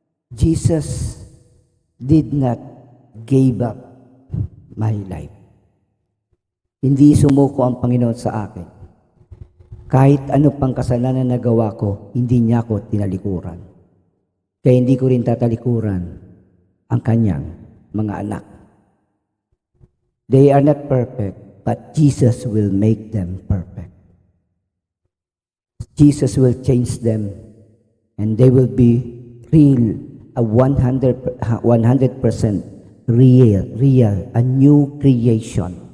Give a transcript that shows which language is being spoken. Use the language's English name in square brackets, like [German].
[English] Jesus did not give up my life. [Filipino] Hindi sumuko ang Panginoon sa akin. Kahit ano pang kasalanan na nagawa ko, hindi niya ako tinalikuran. Kaya hindi ko rin tatalikuran ang kanyang mga anak. [English] They are not perfect, but Jesus will make them perfect. Jesus will change them and they will be real, a 100% real, a new creation.